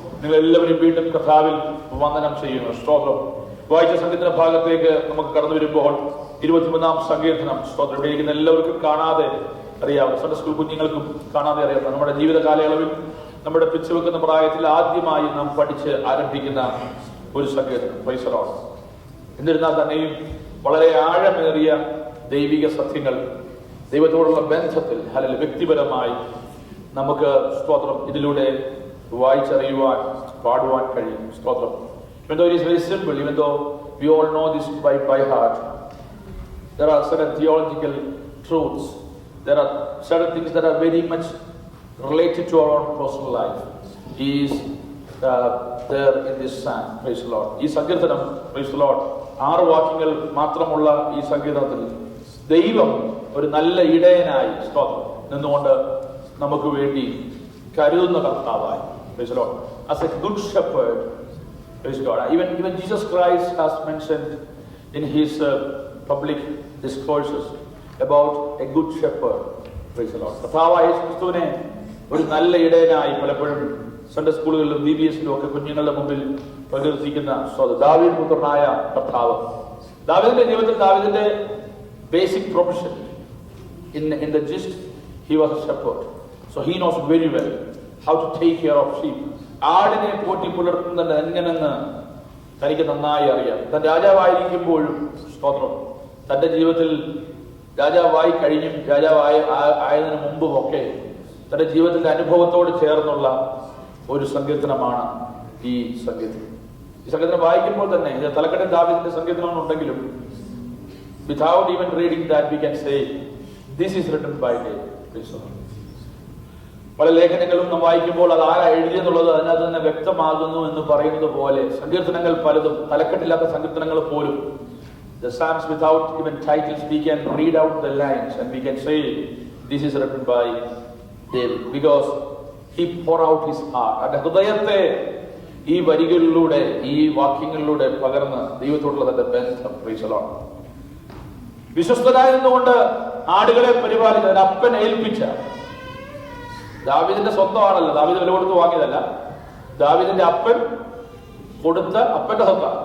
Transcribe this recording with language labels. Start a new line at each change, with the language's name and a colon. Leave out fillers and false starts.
Malayalam: നിങ്ങൾ എല്ലാവരും വീണ്ടും കർത്താവിൽ വന്ദനം ചെയ്യുന്നു. സ്തോത്രം. വായിച്ച സങ്കീർത്തന ഭാഗത്തേക്ക് നമുക്ക് കടന്നു വരുമ്പോൾ 23-ാം സങ്കീർത്തനം സ്തോത്രം ഉപയോഗിക്കുന്ന എല്ലാവർക്കും കാണാതെ അറിയാവുന്ന, സൺഡേ സ്കൂൾ കുഞ്ഞുങ്ങൾക്കും കാണാതെ അറിയാവുന്ന, നമ്മുടെ ജീവിത കാലയളവിൽ നമ്മുടെ പിച്ചുവെക്കുന്ന പ്രായത്തിൽ ആദ്യമായി നാം പഠിച്ച് ആരംഭിക്കുന്ന ഒരു സങ്കീർത്തനം.
English: Praise the Lord.
Malayalam: എന്നിരുന്നാൽ തന്നെയും വളരെ ആഴമേറിയ ദൈവിക സത്യങ്ങൾ ദൈവത്തോടുള്ള ബന്ധത്തിൽ അല്ലെങ്കിൽ വ്യക്തിപരമായി നമുക്ക് സ്തോത്രം ഇതിലൂടെ വായിച്ചറിയുവാൻ, പാടുവാൻ കഴിയും. സ്തോത്രം.
English: Even though it is very simple, even though we all know this by heart, there are certain theological truths. There are certain things that are very much related to our own personal life. He is there in this psalm. Praise the Lord.
Malayalam: ഈ സങ്കീർത്തനം,
English: praise the Lord,
Malayalam: 6 വാക്യങ്ങൾ മാത്രമുള്ള ഈ സങ്കീർത്തനത്തിൽ ദൈവം ഒരു നല്ല ഇടയനായി സ്തോത്രം നിന്നുകൊണ്ട് നമുക്ക് വേണ്ടി കരുതുന്ന കർത്താവായി.
English: Praise the Lord. As a good shepherd, praise God. Even Jesus Christ has mentioned in his public discourses about a good shepherd. Praise the Lord.
Malayalam: കർത്താവായ യേശുക്രിസ്തുവിനെ ഒരു നല്ല ഇടയനായി പലപ്പോഴും സൺഡേ സ്കൂളുകളിലും BBSലും ഒക്കെ കുഞ്ഞുങ്ങളുടെ മുമ്പിൽ പ്രകീർത്തിക്കുന്ന ദാവീദ് പുത്രനായ കർത്താവ്. ദാവീദിന്റെ ജീവിതത്തിൽ ദാവീദിന്റെ
English: basic profession in the gist, he was a shepherd. So he knows very well how to take care of sheep.
Malayalam: ആടിനെ പോറ്റി പുലർത്തുന്നത് എങ്ങനെന്ന് തനിക്ക് നന്നായി അറിയാം. താൻ രാജാവായിരിക്കുമ്പോഴും സ്തോത്രം തന്റെ ജീവിതത്തിൽ രാജാവായി കഴിഞ്ഞും ആയതിനു മുമ്പുമൊക്കെ തന്റെ ജീവിതത്തിന്റെ അനുഭവത്തോട് ചേർന്നുള്ള ഒരു സങ്കീർത്തനമാണ് ഈ സങ്കീർത്തനം. ഈ സങ്കീർത്തനം വായിക്കുമ്പോൾ തന്നെ ഇത് തലക്കെട്ടിൽ ദാവീദിന്റെ സങ്കീർത്തനം ഉണ്ടെങ്കിലും
English: without even reading that we can say this is written by David.
Malayalam: പല ലേഖനങ്ങളും നാം വായിക്കുമ്പോൾ അത് ആരാ എഴുതിയെന്നുള്ളത് അതിനകത്ത് തന്നെ വ്യക്തമാകുന്നു എന്ന് പറയുന്നത് പോലെ സങ്കീർത്തനങ്ങൾ പലതും തലക്കെട്ടില്ലാത്ത സങ്കീർത്തനങ്ങൾ പോലും,
English: the psalms without even titles, we can read out the lines and we can say this is written by David because he poured out his heart.
Malayalam: അവന്റെ ഹൃദയത്തെ ഈ വരികളിലൂടെ, ഈ വാക്യങ്ങളിലൂടെ പകർന്ന് ദൈവത്തോടുള്ള തന്റെ ബന്ധം.
English: Praise the Lord.
Malayalam: വിശ്വസ്തനായിരുന്നുകൊണ്ട് ആടുകളെ പരിപാലിച്ച അപ്പൻ ഏൽപ്പിച്ച, ദാവീദിന്റെ സ്വന്തമാണല്ലോ, ദാവീദ് വില കൊടുത്ത് വാങ്ങിയതല്ല, ദാവീദിന്റെ അപ്പൻ കൊടുത്ത അപ്പന്റെ സ്വത്താണ്.